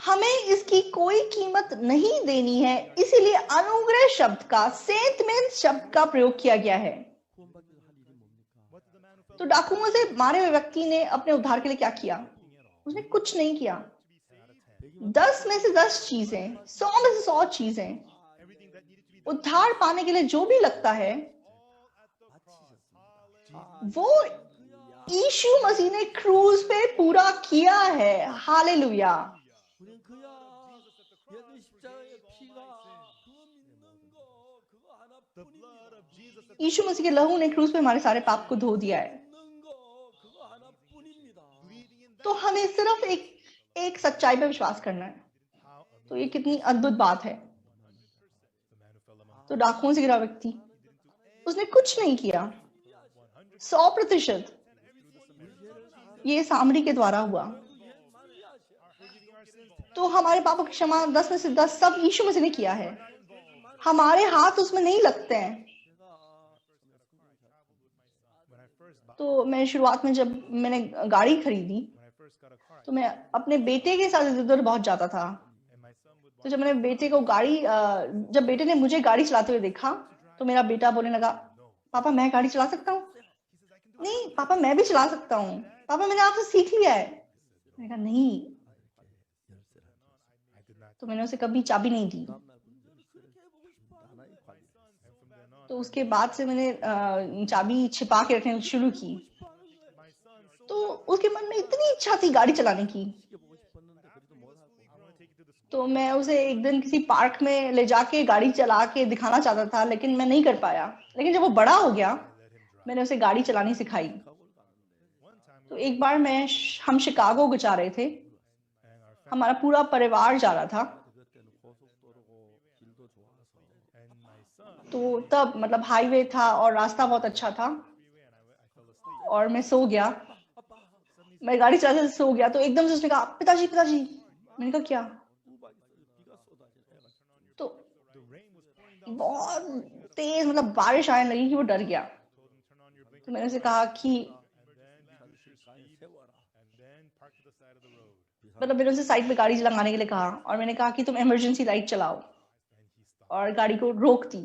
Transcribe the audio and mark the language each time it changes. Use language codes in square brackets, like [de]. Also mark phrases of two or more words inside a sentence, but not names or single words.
[hi] हमें इसकी कोई कीमत नहीं देनी है, इसीलिए अनुग्रह शब्द का, सेंतमेंट शब्द का प्रयोग किया गया है। [ko] 구원받기 위해서 할 일이 뭡니까? [en] what did the man who fell [hi] तो डाकुओं से मारे हुए व्यक्ति ने अपने उद्धार के लिए क्या किया? उसने कुछ नहीं किया। 10 में से 10 चीजें, 100 में से 100 चीजें, [en] everything that needed to be done [hi] उद्धार पाने के लिए जो भी लगता है वो यीशु मसीह ने क्रूज पे पूरा किया है। हालेलुया। [ko] 우리는 그야 예수 십자가의 피가 그거 믿는 거 그거 [en] the blood [ko] 하나뿐입니다. [en] of Jesus at [hi] यीशु मसीह के लहू ने क्रूज पे हमारे सारे पाप को धो दिया है। [ko] 믿는 거 그거 하나뿐입니다. [en] believing in that [hi] तो हमें सिर्फ एक सच्चाई पे विश्वास करना है। [en] how [hi] तो ये कितनी अद्भुत बात है। [en] the man who fell among [hi] तो डाकुओं से गिरा व्यक्ति, उसने कुछ नहीं किया। 100% ये सामरी के द्वारा हुआ। तो हमारे पापों की क्षमा 10 में से 10 सब यीशु मसीह ने किया है। हमारे हाथ उसमें नहीं लगते हैं। [en] when I first bought [hi] तो मैं शुरुआत में जब मैंने गाड़ी खरीदी [en] when I first got a car [hi] तो मैं अपने बेटे के साथ इधर उधर बहुत जाता था। [en] and my son would [hi] तो जब मैंने बेटे को जब बेटे ने मुझे गाड़ी चलाते हुए देखा तो मेरा बेटा बोलने लगा, पापा मैं गाड़ी चला सकता हूँ? नहीं पापा मैं भी चला सकता हूँ, पापा मैंने आपसे सीख लिया है। मैंने कहा नहीं। [en] I did not [hi] तो मैंने उसे कभी चाबी नहीं दी। [ko] 그렇게 해보고 싶어 하나의 관리. [en] and from then on [hi] तो उसके बाद से मैंने चाबी छिपा के रखनी शुरू की। उसके मन में इतनी इच्छा थी गाड़ी चलाने की, [ko] 보고 싶었는데 그래도 못하고 [hi] तो मैं उसे एक दिन किसी पार्क में ले जाके गाड़ी चला के दिखाना चाहता था, लेकिन मैं नहीं कर पाया। लेकिन जब वो बड़ा हो गया, मैंने उसे गाड़ी चलानी सिखाई। तो एक बार हम शिकागो जा रहे थे, हमारा पूरा परिवार जा रहा था। [ko] 그때는 고속도로고 길도 좋아서 [hi] तो तब मतलब हाईवे था और रास्ता बहुत अच्छा था, और मैं सो गया। मैं गाड़ी चलाते सो गया, तो एकदम से उसने कहा, पिताजी पिताजी। मैंने कहा क्या? [ko] 비가 쏟아지고 [hi] तो बहुत तेज मतलब बारिश आने लगी कि वो डर गया। तो मैंने उसे कहा कि मतलब मैंने उसे साइड पे गाड़ी लगाने के लिए कहा, और मैंने कहा कि तुम [en] emergency light [hi] चलाओ, और गाड़ी को रोक दी।